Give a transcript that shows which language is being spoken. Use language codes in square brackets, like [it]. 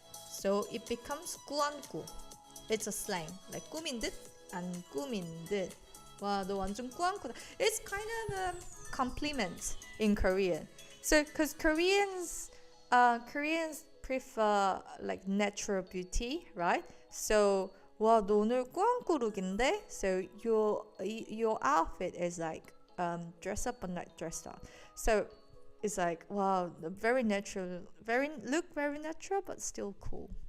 [en] So it becomes 꾸안꾸. It's a slang. [ko] Like 꾸민 듯, 안 꾸민 듯. 와, 너 완전 꾸안꾸다. [en] It's kind of a compliment in Korean. So, because Koreans prefer like natural beauty, right? [ko] So, 와, 너 오늘 꾸안꾸 룩인데? [en] So your outfit is like dress up but not dressed up. So it's like wow, very natural, very natural but still cool.